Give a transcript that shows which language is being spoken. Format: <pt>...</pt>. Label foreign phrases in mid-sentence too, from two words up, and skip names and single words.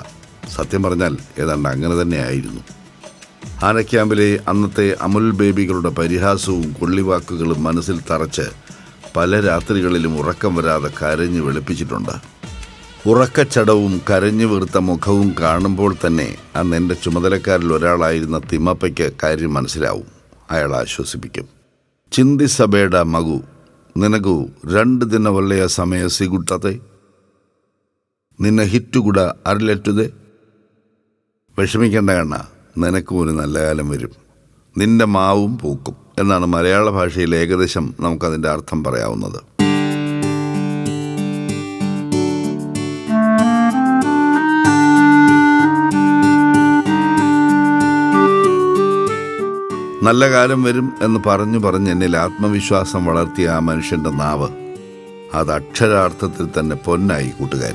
<ml>സത്യം പറഞ്ഞാൽ ഏതാണ്ട് അങ്ങനെ തന്നെയായിരുന്നു. ആനക്യാമ്പിലെ അന്നത്തെ അമുൽ ബേബികളുടെ പരിഹാസവും കൊള്ളിവാക്കുകളും മനസ്സിൽ തറച്ച് പല രാത്രികളിലും ഉറക്കം വരാതെ കരഞ്ഞു വെളുപ്പിച്ചിട്ടുണ്ട്. ഉറക്കച്ചടവും കരഞ്ഞു വീർത്ത മുഖവും കാണുമ്പോൾ തന്നെ അന്ന് എൻ്റെ ചുമതലക്കാരിൽ ഒരാളായിരുന്ന തിമ്മപ്പയ്ക്ക് കാര്യം മനസ്സിലാവും. അയാൾ ಆಶ್ವಾಸಿപ്പിക്കും.</ml> <kn>ಚಿಂದಿಸಬೇಡ ಮಗು, ನಿನಗೂ 2 ದಿನ ಒಳ್ಳೆಯ ಸಮಯ ಸಿಗುತ್ತದೆ. ನಿನ್ನ ಹಿಟ್ಟು ಕೂಡ ಅರಳೆಟ್ಟುದೆ.</kn> <ml>വിഷമിക്കേണ്ട കണ്ണ, നിനക്കും ഒരു നല്ല കാലം വരും, നിന്റെ മാവും പൂക്കും എന്നാണ് മലയാള ഭാഷയിൽ ഏകദേശം നമുക്കതിൻ്റെ അർത്ഥം പറയാവുന്നത്. നല്ല കാലം വരും എന്ന് പറഞ്ഞ് എന്നിൽ ആത്മവിശ്വാസം വളർത്തിയ ആ മനുഷ്യൻ്റെ നാവ്, അത് അക്ഷരാർത്ഥത്തിൽ തന്നെ പൊന്നായി കൂട്ടുകാരെ.</ml>